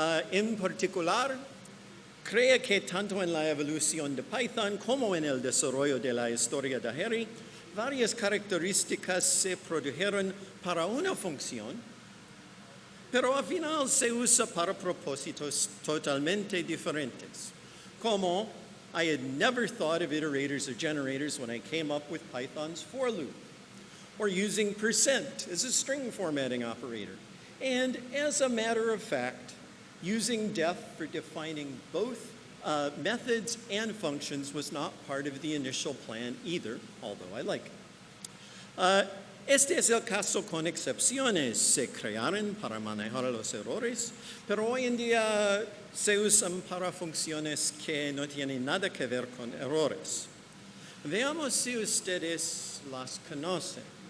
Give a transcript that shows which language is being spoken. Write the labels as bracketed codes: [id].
[es] En particular, cree que tanto en la evolución de Python como en el desarrollo de la historia de Harry, varias características se produjeron para una función, pero al final se usa para propósitos totalmente diferentes. [en] Como I had never thought of iterators or generators when I came up with Python's for loop, or using percent as a string formatting operator. And as a matter of fact, using def for defining both methods and functions was not part of the initial plan either, although I like it. [es] Este es el caso con excepciones. Se crearon para manejar los errores, pero hoy en día se usan para funciones que no tienen nada que ver con errores. Veamos si ustedes las conocen.